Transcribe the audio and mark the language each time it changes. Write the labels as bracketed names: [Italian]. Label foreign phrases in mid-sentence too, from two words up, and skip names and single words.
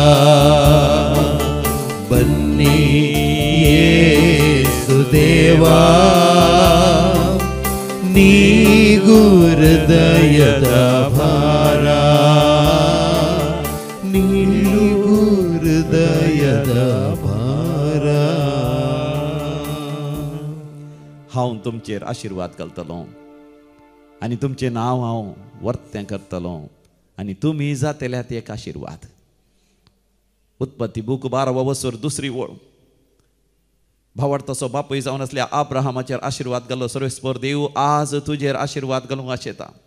[Kannada] ಬನ್ನಿ ಯೇಸು ದೇವಾ ನೀ ಗುರುದಯದ ಭಾರ ನೀ ಗುರುದಯದ ಭಾರ [Konkani] हांव तुमचेर आशीर्वाद घालतलो आनी तुमचें नांव हांव वर्तें करतलो आनी तुमी जातल्यात एक आशीर्वाद. उत्पत्ती बूक 12 वसोर दुसरी वळ. भावार्थ तसो बापूय जावन असल्या अब्राहमाचेर आशीर्वाद घालो सर्वेस्पर देव आज तुजेर आशीर्वाद घालूंक आशेता.